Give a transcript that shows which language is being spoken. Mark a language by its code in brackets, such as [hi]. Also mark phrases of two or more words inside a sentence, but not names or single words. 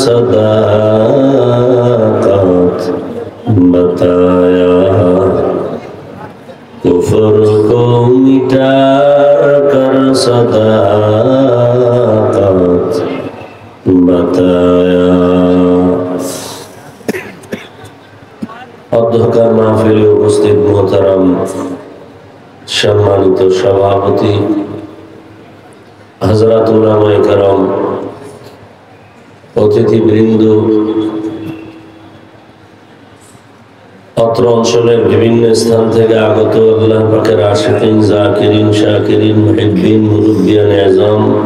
[ur] صداقت بتایا کفر کو مٹا کر صداقت بتایا [bn] অধ্যক্ষার মাহফিলে উপস্থিত মোহতারাম সম্মানিত সভাপতি হযরত উলামায়ে কেরাম অতিথিবৃন্দ অত্র অঞ্চলের বিভিন্ন স্থান থেকে আগত আল্লাহ পাকের আশিকিন জাকিরিন শাকিরিন মুহিব্বিন মুরব্বিয়ান আযম